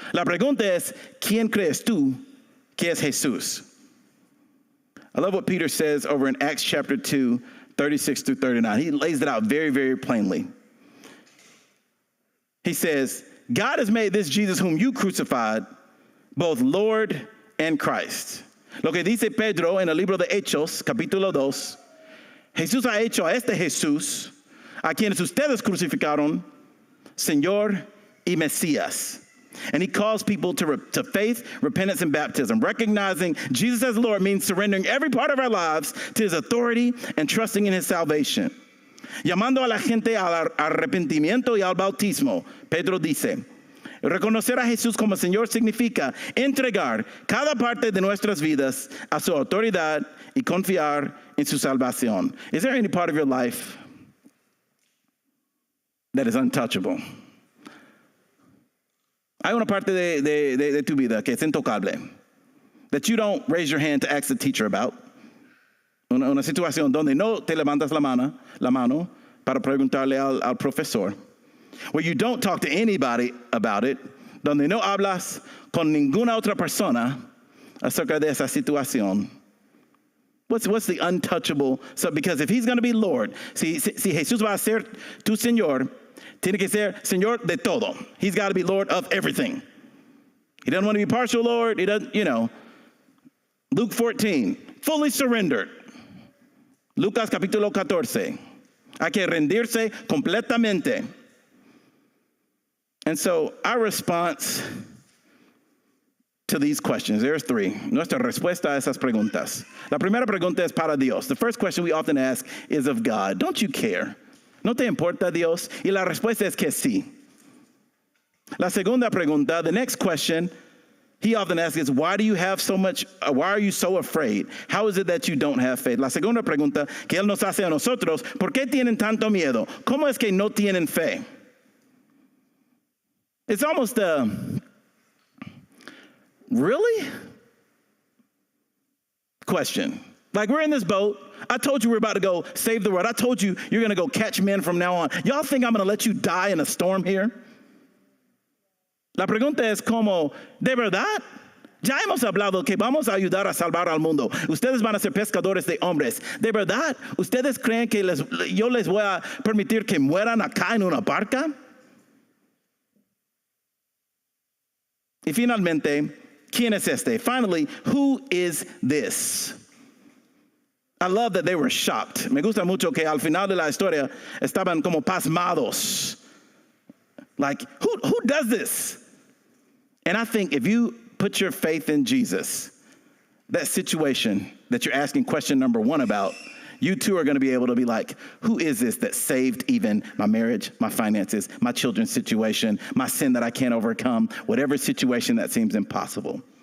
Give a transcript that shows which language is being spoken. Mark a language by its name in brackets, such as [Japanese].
[Spanish] La pregunta es, ¿quién crees tú que es Jesús? [English] I love what Peter says over in Acts chapter 2, 36 through 39. He lays it out very, very plainly. He says, God has made this Jesus whom you crucified both Lord and Christ. [Spanish] Lo que dice Pedro en el libro de Hechos, capítulo 2, Jesús ha hecho a este Jesús, a quienes ustedes crucificaron, Señor y Mesías. [English] And he calls people to faith, repentance, and baptism. Recognizing Jesus as Lord means surrendering every part of our lives to his authority and trusting in his salvation. [Spanish] Llamando a la gente al arrepentimiento y al bautismo, Pedro dice, reconocer a Jesús como Señor significa entregar cada parte de nuestras vidas a su autoridad y confiar en su salvación. [English] Is there any part of your life that is untouchable? [Spanish] Hay una parte de tu vida que es intocable. [English] that you don't raise your hand to ask the teacher about. [Spanish] Una situación donde no te levantas la mano para preguntarle al profesor. [English] Where you don't talk to anybody about it. [Spanish] Donde no hablas con ninguna otra persona acerca de esa situación. [English] What's the untouchable? So, because if he's going to be Lord, [Spanish] si Jesús va a ser tu Señor, tiene que ser Señor de todo. [English] He's got to be Lord of everything. He doesn't want to be partial Lord. He doesn't, Luke 14, fully surrendered. [Spanish] Lucas capítulo 14. Hay que rendirse completamente. [English] And so our response to these questions, there's three. [Spanish] Nuestra respuesta a esas preguntas. La primera pregunta es para Dios. [English] The first question we often ask is of God. Don't you care? [Spanish] ¿No te importa Dios? Y la respuesta es que sí. La segunda pregunta, [English] the next question he often asks is, why are you so afraid? How is it that you don't have faith? [Spanish] La segunda pregunta que él nos hace a nosotros, ¿por qué tienen tanto miedo? ¿Cómo es que no tienen fe? [English] It's almost really? Question. Like, we're in this boat. I told you we're about to go save the world. I told you you're going to go catch men from now on. Y'all think I'm going to let you die in a storm here? [Spanish] La pregunta es como, ¿de verdad? Ya hemos hablado que vamos a ayudar a salvar al mundo. Ustedes van a ser pescadores de hombres. ¿De verdad? ¿Ustedes creen que yo les voy a permitir que mueran acá en una barca? Y finalmente, ¿quién es este? [English] Finally, who is this? I love that they were shocked. [Spanish] Me gusta mucho que al final de la historia estaban como pasmados. [English] Like, who does this? And I think if you put your faith in Jesus, that situation that you're asking question number one about, you too are going to be able to be like, who is this that saved even my marriage, my finances, my children's situation, my sin that I can't overcome, whatever situation that seems impossible?